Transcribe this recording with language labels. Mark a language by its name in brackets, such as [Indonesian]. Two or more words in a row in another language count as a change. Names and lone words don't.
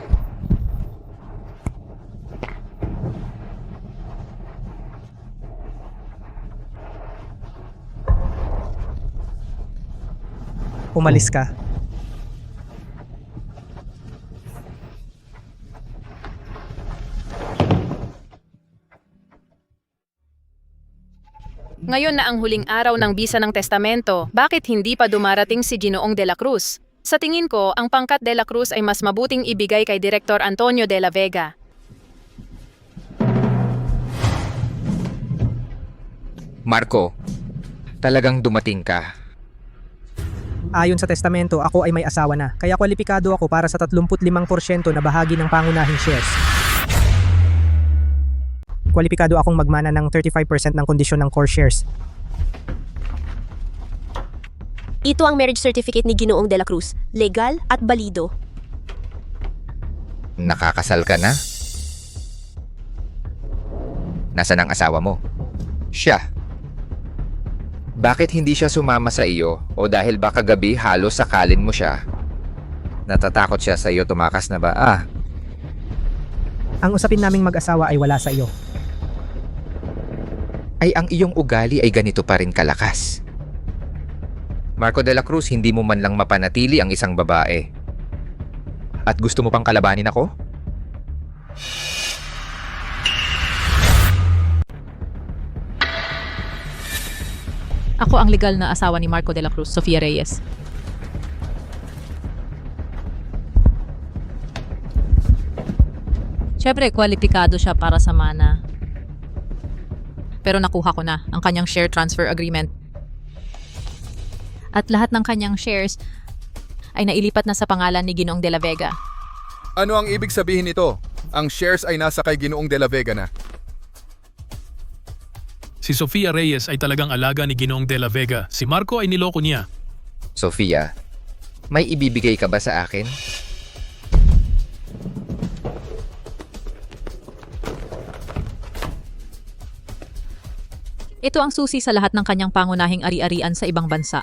[Filipino] Umalis ka. Ngayon na ang huling araw ng bisa ng testamento, bakit hindi pa dumarating si Ginoong de la Cruz? Sa tingin ko, ang pangkat de la Cruz ay mas mabuting ibigay kay Direktor Antonio de la Vega. Marco, talagang dumating ka. Ayon sa testamento, ako ay may asawa na, kaya kwalipikado ako para sa 35% na bahagi ng pangunahing shares. Kwalipikado akong magmana ng 35% ng kondisyon ng [English] core shares. [Filipino] Ito ang [English] marriage certificate [Filipino] ni Ginoong de la Cruz, legal at balido. Nakakasal ka na? Nasaan ang asawa mo? Siya. Bakit hindi siya sumama sa iyo o dahil ba kagabi halos sakalin mo siya? Natatakot siya sa iyo, tumakas na ba? Ang usapin naming mag-asawa ay wala sa iyo. Ay ang iyong ugali ay ganito pa rin kalakas. Marco de la Cruz, hindi mo man lang mapanatili ang isang babae. At gusto mo pang kalabanin ako? Ako ang legal na asawa ni Marco de la Cruz, Sofia Reyes. Siyempre, kwalipikado siya para sa mana. Pero nakuha ko na ang kanyang [English] share transfer agreement. [Filipino] At lahat ng kanyang shares ay nailipat na sa pangalan ni Ginoong de la Vega. Ano ang ibig sabihin nito? Ang shares ay nasa kay Ginoong de la Vega na. Si Sofia Reyes ay talagang alaga ni Ginoong de la Vega. Si Marco ay niloko niya. Sofia, may ibibigay ka ba sa akin? Ito ang susi sa lahat ng kanyang pangunahing ari-arian sa ibang bansa.